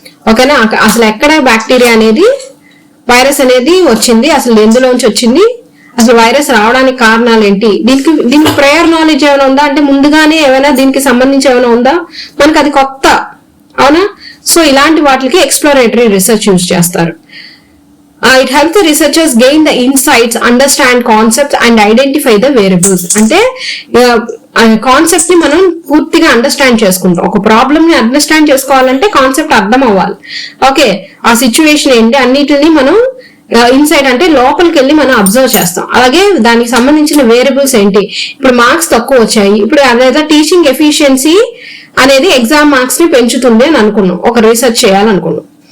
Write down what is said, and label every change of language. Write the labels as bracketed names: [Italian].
[Telugu] ఓకేనా, అసలు ఎక్కడ బ్యాక్టీరియా అనేది, వైరస్ అనేది వచ్చింది, అసలు ఎందులోంచి వచ్చింది, అసలు వైరస్ రావడానికి కారణాలు ఏంటి, దీనికి ప్రయర్ నాలెడ్జ్ ఏమైనా ఉందా, అంటే ముందుగానే ఏమైనా దీనికి సంబంధించి ఏమైనా ఉందా, మనకు అది కొత్త, అవునా. సో ఇలాంటి వాటికి ఎక్స్ప్లోరేటరీ రీసెర్చ్ యూజ్ చేస్తారు. [English] It helps the researchers gain the insights, understand concepts and identify the variables. [Telugu] అంటే కాన్సెప్ట్ ని మనం పూర్తిగా అండర్స్టాండ్ చేసుకుంటాం. ఒక ప్రాబ్లమ్ ని అండర్స్టాండ్ చేసుకోవాలంటే కాన్సెప్ట్ అర్థం అవ్వాలి. ఓకే, ఆ సిచ్యువేషన్ ఏంటి, అన్నిటిని మనం ఇన్సైడ్ అంటే లోపలికి వెళ్ళి మనం అబ్జర్వ్ చేస్తాం. అలాగే దానికి సంబంధించిన వేరియబుల్స్ ఏంటి, ఇప్పుడు మార్క్స్ తక్కువ వచ్చాయి, ఇప్పుడు అదేదో టీచింగ్ ఎఫిషియన్సీ అనేది ఎగ్జామ్ మార్క్స్ ని పెంచుతుంది అని అనుకున్నాం, ఒక రీసెర్చ్ చేయాలనుకున్నాం.